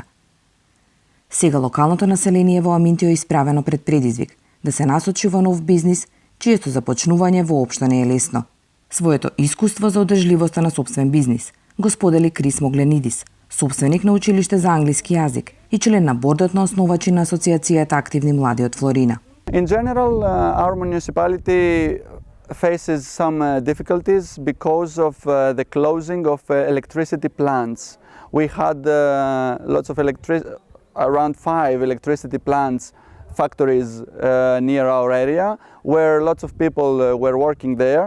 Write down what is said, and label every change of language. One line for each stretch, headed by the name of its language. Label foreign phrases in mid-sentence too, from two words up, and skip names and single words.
Macedonian: Сега локалното население во Аминтио е исправено пред предизвик да се насочи во нов бизнис, чието започнување воопшто не е лесно. Своето искуство за одржливоста на собствен бизнис го сподели Крис Могленидис, собственик на училиште за англиски јазик и член на бордот на основачи на Асоциацијата активни млади од Флорина.
English: In general, our municipality faces some difficulties because of the closing of electricity plants. We had lots of around 5 electricity plants, factories near our area, where lots of people were working there.